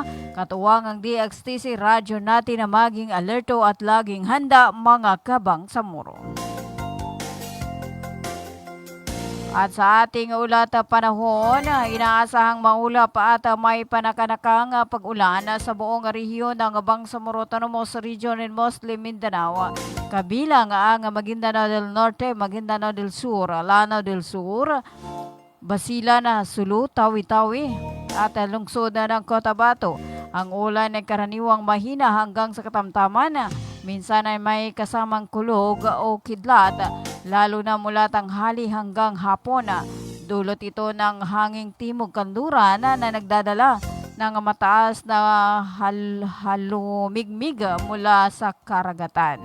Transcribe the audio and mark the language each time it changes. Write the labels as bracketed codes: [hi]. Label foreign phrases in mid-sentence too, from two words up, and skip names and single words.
[tl] Katuwang ang DXTC Radyo Natin na maging alerto at laging handa mga kabang sa muro. At sa ating ulat panahon, inaasahang maulap at may panakanakang pag-ulan sa buong rehiyon ng Bangsamoro Autonomous Region in Muslim Mindanao. Kabilang ang Maguindanao del Norte, Maguindanao del Sur, Lanao del Sur, Basilan, Sulu, Tawi-Tawi at lungsod ng Cotabato. Ang ulan ay karaniwang mahina hanggang sa katamtaman. Minsan ay may kasamang kulog o kidlat, lalo na mula tanghali hanggang hapon. Dulot ito ng hanging timog kanluran na nagdadala ng mataas na halumigmig mula sa karagatan.